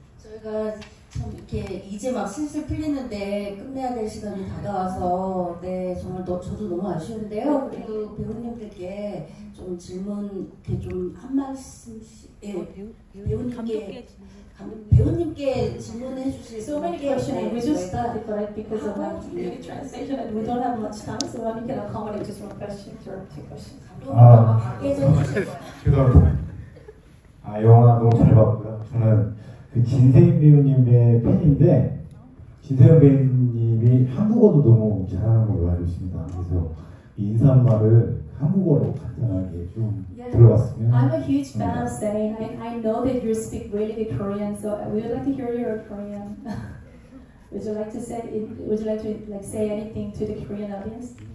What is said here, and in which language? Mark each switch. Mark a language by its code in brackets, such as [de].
[ko] 저희가 참 이렇게 이제 막 슬슬 풀리는데 끝내야 될 시간이 다가와서 네 정말 저도 너무 아쉬운데요. 그래도 배우님들께 좀 질문 이렇게 좀 한 말씀씩 배우님께 질문해 주실 [en] So many questions. We just started, but because of my translation, and we don't have much time, so we can accommodate just one question or two questions. [ko] 죄송합니다. 영화 너무 잘 봤고요. 저는 그 진세인 배우님의 팬인데, 진세인 배우님이 한국어도 너무 잘하는 걸로 알고 있습니다. 그래서 이 인사말을 한국어로 간단하게 좀 들어봤으면. [en] I'm a huge fan of saying. I know that you speak really good Korean, so we would like to hear your Korean. Would you like to say? Would you like to like say anything to the Korean audience?